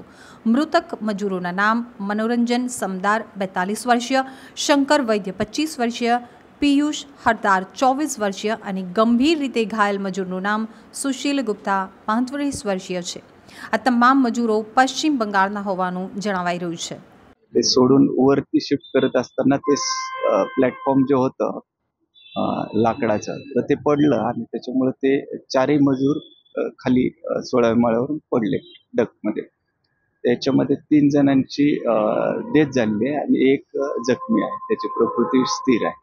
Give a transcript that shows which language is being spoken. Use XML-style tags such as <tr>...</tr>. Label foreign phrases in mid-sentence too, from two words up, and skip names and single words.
<gu>મૃતક મજૂરોના નામ મનોરંજન સમદાર 42 વર્ષીય, શંકર વૈદ્ય 25 વર્ષીય, પિયુષ હરદાર 24 વર્ષીય અને ગંભીર રીતે ઘાયલ મજૂરનું નામ સુશીલ ગુપ્તા 35 વર્ષીય છે। આ તમામ મજૂરો પશ્ચિમ બંગાળના હોવાનું જણાવાઈ રહ્યું છે।</gu> <mr>ते सोडून वरती शिफ्ट करत असताना ते प्लॅटफॉर्म जो होतं लाकडाचं तर ते पडलं आणि त्याच्यामुळे ते चारही मजूर खाली 16व्या माळ्यावरून पडले डकमध्ये। त्याच्यामध्ये 3 जणांची डेथ झालेली आहे आणि एक जखमी आहे, त्याची प्रकृती स्थिर आहे।</mr>